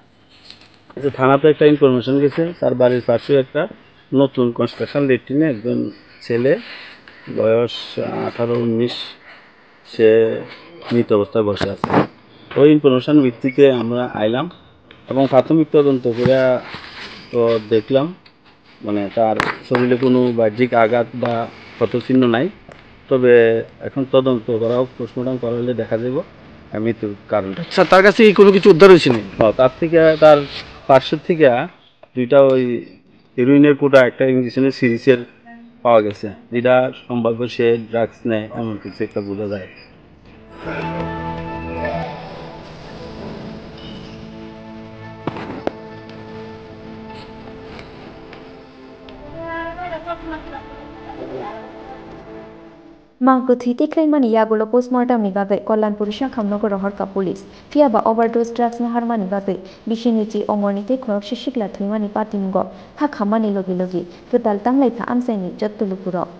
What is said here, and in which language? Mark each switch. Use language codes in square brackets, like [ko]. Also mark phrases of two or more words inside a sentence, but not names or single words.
[bn] যে থানাতে একটা ইনফরমেশন গেছে তার বাড়ির পাশে একটা নতুন [en] construction latrine [bn] একজন ছেলে বয়স 18-19 সে মৃত অবস্থায় বসে আছে ওই ইনফরমেশন ভিত্তিতে আমরা আইলাম এবং প্রাথমিক তদন্ত করে তো দেখলাম মানে তার শরীরে কোনো বাহ্যিক আঘাত বা ক্ষতচিহ্ন নাই তবে এখন তদন্ত করা পোস্টমর্টম করা হলে দেখা যাব মৃত্যুর কারণটা আচ্ছা তার কাছে কি কোনো কিছু উদ্ধার হয়েছে না তার থেকে তার পার্শ্বের থেকে দুইটা ওই হিরোইনের কোটা একটা [en] injection syringe [bn] পাওয়া গেছে যেটা সম্ভাব্য সে ড্রাগস নেয় এমন কিছু একটা বোঝা যায় [trp] Mangkuthui teklaimani yagulo postmortem ni bagai Kollanpur Shangkhamnogor rohorka police phiaba [en] overdose drugs [trp] naharmani bagai bishinuchi omorni tei khoroksa shikla thuimani patimgo hakhamani logi logi ketal tanglai tha amsaini jottolupuro